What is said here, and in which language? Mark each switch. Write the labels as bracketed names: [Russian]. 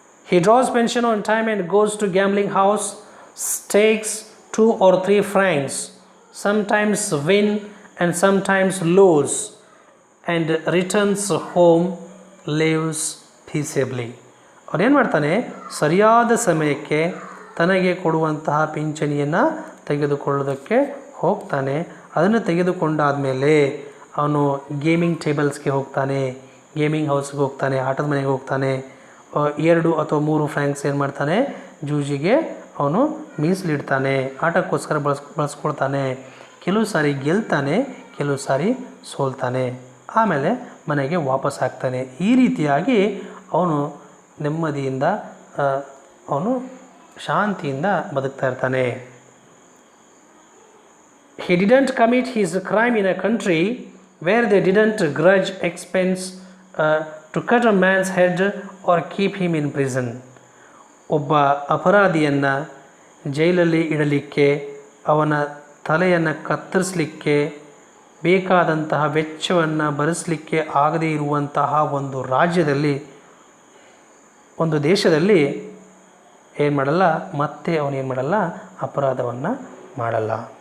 [English] He draws pension on time and goes to gambling house, stakes 2 or 3 francs, sometimes win and sometimes lose, and returns home, lives peaceably. [Kannada] ಅವನೇನು ಮಾಡ್ತಾನೆ, ಸರಿಯಾದ ಸಮಯಕ್ಕೆ ತನಗೆ ಕೊಡುವಂತಹ ಪಿಂಚಣಿಯನ್ನು ತೆಗೆದುಕೊಳ್ಳೋದಕ್ಕೆ ಹೋಗ್ತಾನೆ. ಅದನ್ನು ತೆಗೆದುಕೊಂಡಾದ ಮೇಲೆ ಅವನು ಗೇಮಿಂಗ್ ಟೇಬಲ್ಸ್ಗೆ ಹೋಗ್ತಾನೆ, ಗೇಮಿಂಗ್ ಹೌಸ್ಗೆ ಹೋಗ್ತಾನೆ, ಆಟದ ಮನೆಗೆ ಹೋಗ್ತಾನೆ. 2 ಅಥವಾ 3 francs ಏನು ಮಾಡ್ತಾನೆ, ಜೂಜಿಗೆ ಅವನು ಮೀಸಲಿಡ್ತಾನೆ, ಆಟಕ್ಕೋಸ್ಕರ ಬಳಸ್ಕೊಳ್ತಾನೆ. ಕೆಲವು ಸಾರಿ ಗೆಲ್ತಾನೆ, ಕೆಲವು ಸಾರಿ ಸೋಲ್ತಾನೆ, ಆಮೇಲೆ ಮನೆಗೆ ವಾಪಸ್ ಆಗ್ತಾನೆ. ಈ ರೀತಿಯಾಗಿ ಅವನು ನೆಮ್ಮದಿಯಿಂದ ಅವನು ಶಾಂತಿಯಿಂದ ಬದುಕ್ತಾ ಇರ್ತಾನೆ. [English] He didn't commit his crime in a country where they didn't grudge expense to cut a man's head or keep him in prison. [Kannada] ಒಬ್ಬ ಅಪರಾಧಿಯನ್ನು ಜೈಲಲ್ಲಿ ಇಡಲಿಕ್ಕೆ, ಅವನ ತಲೆಯನ್ನು ಕತ್ತರಿಸಲಿಕ್ಕೆ ಬೇಕಾದಂತಹ ವೆಚ್ಚವನ್ನು ಭರಿಸಲಿಕ್ಕೆ ಆಗದೇ ಇರುವಂತಹ ಒಂದು ರಾಜ್ಯದಲ್ಲಿ, ಒಂದು ದೇಶದಲ್ಲಿ ಏನು ಮಾಡಲ್ಲ, ಮತ್ತೆ ಅವನೇನು ಮಾಡಲ್ಲ, ಅಪರಾಧವನ್ನು ಮಾಡಲ್ಲ.